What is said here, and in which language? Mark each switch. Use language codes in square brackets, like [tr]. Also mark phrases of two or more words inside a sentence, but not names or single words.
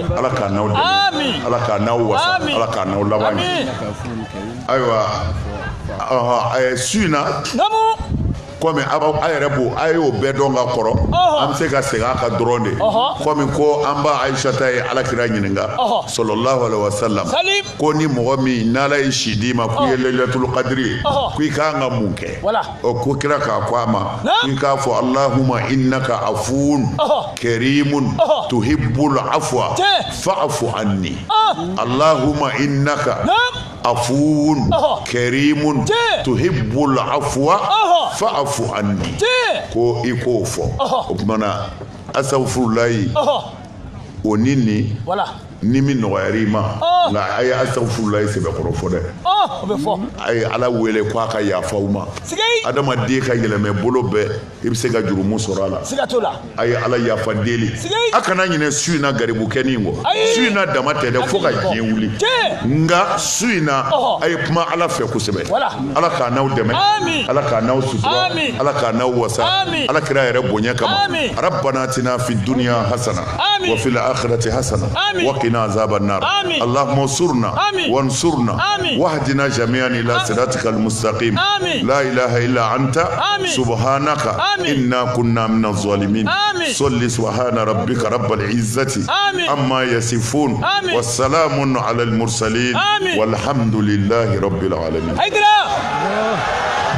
[bm] ala k'a n'aw dɛmɛ ala k'a n'aw wasa ala k'a n'aw laban ɲɛ ayiwa su in na komi a yɛrɛ b'o a y'o bɛɛ dɔn ka kɔrɔ an bɛ se ka segin a kan dɔrɔn de komi ko an ba ayisata ye alakira ɲininka [ar] صلى الله عليه وسلم [bm] ko ni mɔgɔ min n'ala ye si d'i ma k'i ye [ar] ليلة القدر [bm] ye ko i k'an ka mun kɛ ko kira k'a ko a ma k'i k'a fɔ [ar] اللهم إنك عفو كريم تحب العفو فاعف عني اللهم إنك عفو كريم تحب العفو فاعف عني [bm] ko i k'o fɔ o kumana asafurulayi o ni ni min nɔgɔyar'i ma nka a ye asafurulayi sɛbɛkɔrɔ fɔ dɛ a ye ala wele ko a ka yafaw ma adamaden ka yɛlɛmɛ bolo bɛɛ i bɛ se ka jurumu sɔrɔ a la a ye ala yafa deli a kana ɲinɛ su in na garibu kɛni kɔ su in na dama tɛ dɛ fo ka diɲɛ wuli nka su in na a ye kuma ala fɛ kosɛbɛ ala k'a n'aw dɛmɛ ala k'a n'aw sutura ala k'a n'aw wasa ala kira yɛrɛ bonya kama [ar] ربنا آتنا في الدنيا حسنة وفي الآخرة حسنة وقنا عذاب النار اللهم انصرنا وانصرنا واهدنا جميعا الى صراطك المستقيم لا اله الا انت سبحانك انا كنا من الظالمين صل سبحان ربك رب العزه عما يصفون والسلام على المرسلين والحمد لله رب العالمين